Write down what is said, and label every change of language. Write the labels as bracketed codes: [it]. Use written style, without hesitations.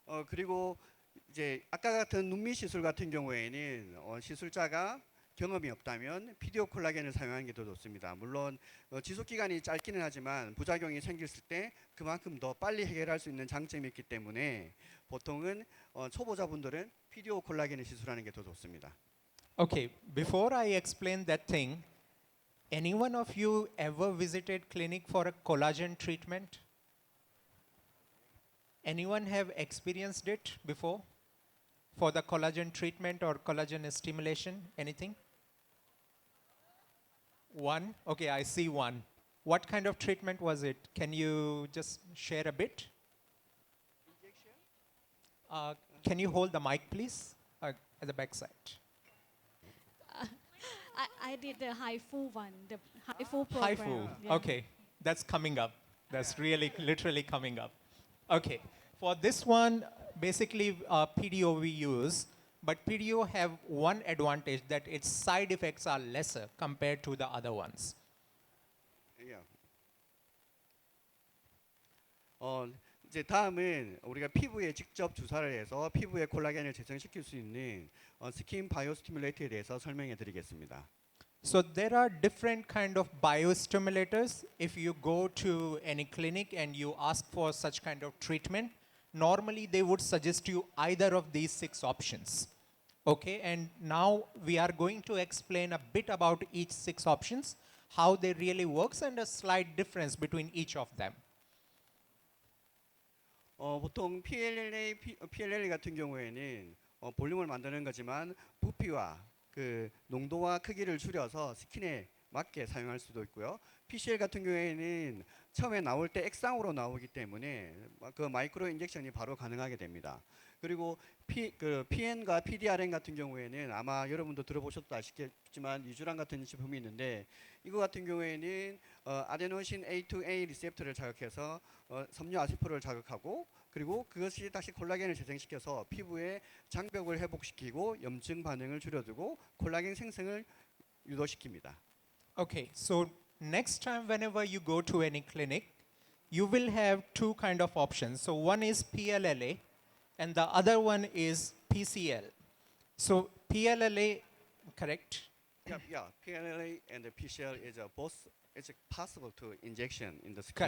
[ko] 그리고 이제 아까 같은 눈밑 시술 같은 경우에는 시술자가 경험이 없다면 피디오 콜라겐을 사용하는 게 더 좋습니다. 물론 지속 기간이 짧기는 하지만 부작용이 생겼을 때 그만큼 더 빨리 해결할 수 있는 장점이 있기 때문에 보통은 초보자분들은 피디오 콜라겐을 시술하는 게 더 좋습니다. [en] Okay, before I explain that thing, any one of you ever visited clinic for a collagen treatment? Anyone have experienced it before? For the collagen treatment or collagen stimulation, anything? One? Okay, I see one. What kind of treatment was it? Can you just share a bit? Can you hold the mic, please, at the back side? I did the HIFU one, the HIFU program. HIFU. Yeah. Okay, that's coming up. That's really literally coming up. Okay, for this one, basically PDO we use, but PDO have one advantage that its side effects are lesser compared to the other ones. Yeah. [ko] 이제 다음은 우리가 피부에 직접 주사를 해서 피부에 콜라겐을 재생시킬 수 있는 스킨 바이오 스티뮬레이터에 대해서 설명해 드리겠습니다. [en] So there are different kind of biostimulators. If you go to any clinic and you ask for such kind of treatment, normally they would suggest you either of these 6 options. Okay, and now we are going to explain a bit about each 6 options, how they really works and a slight difference between each of them. [ko] 보통 PLLA 같은 경우에는 볼륨을 만드는 거지만 부피와 그 농도와 크기를 줄여서 스킨에 맞게 사용할 수도 있고요. PCL 같은 경우에는 처음에 나올 때 액상으로 나오기 때문에 그 마이크로 인젝션이 바로 가능하게 됩니다. 그리고 PN과 PDRN 같은 경우에는 아마 여러분도 들어보셨도 아시겠지만 유주란 같은 제품이 있는데 이거 같은 경우에는 아데노신 A2A 리셉터를 자극해서 섬유 아세포를 자극하고 그리고 그것이 다시 콜라겐을 재생시켜서 피부의 장벽을 회복시키고 염증 반응을 줄여주고 콜라겐 생성을 유도시킵니다. [en] Okay, so next time whenever you go to any clinic, you will have 2 kind of options. So one is PLLA and the other one is PCL. So PLLA, correct? Yeah, PLLA and the PCL is both. It's possible to injection in the skin.